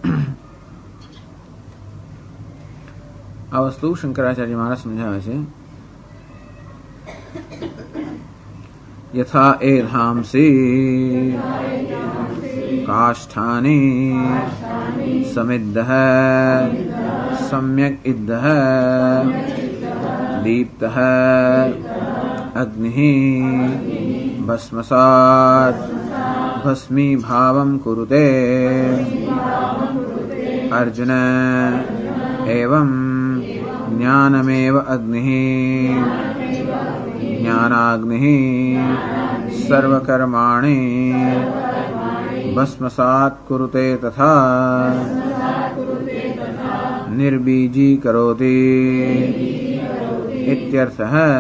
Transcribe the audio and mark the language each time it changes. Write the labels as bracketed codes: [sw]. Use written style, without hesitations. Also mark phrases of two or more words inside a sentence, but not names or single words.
[gu] આ વસ્તુ શંકરાચાર્ય મહારાજ સમજાવે છે. [sa] યથા એ ધામસી કાષ્ઠાની સમિદ્ધ सम्यक् इद्धः दीप्तः अग्निः भस्मसात् भस्मीभावं कुरुते. अर्जुन एवं ज्ञानमेव अग्निः ज्ञानाग्निः सर्वकर्माणि भस्मसात् कुरुते तथा निर्बीजी करोति इत्यर्थः.